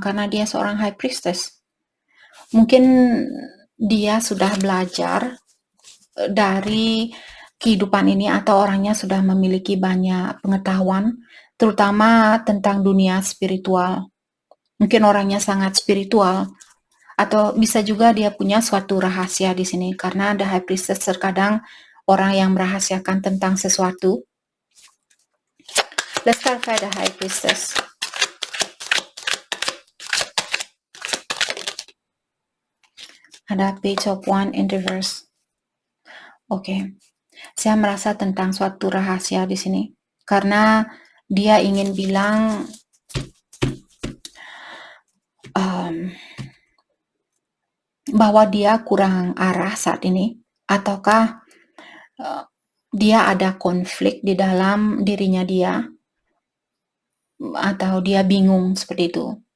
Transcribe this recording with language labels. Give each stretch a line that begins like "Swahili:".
Indonesian: Karena dia seorang high priestess. Mungkin dia sudah belajar dari kehidupan ini atau orangnya sudah memiliki banyak pengetahuan terutama tentang dunia spiritual. Mungkin orangnya sangat spiritual, atau bisa juga dia punya suatu rahasia di sini karena ada high priestess terkadang orang yang merahasiakan tentang sesuatu.
English: Let's clarify the high priestess.
Indonesian: Ada page of one in reverse. Oke. Saya merasa tentang suatu rahasia di sini karena dia ingin bilang bahwa dia kurang arah saat ini, ataukah dia ada konflik di dalam dirinya dia, atau dia bingung seperti itu.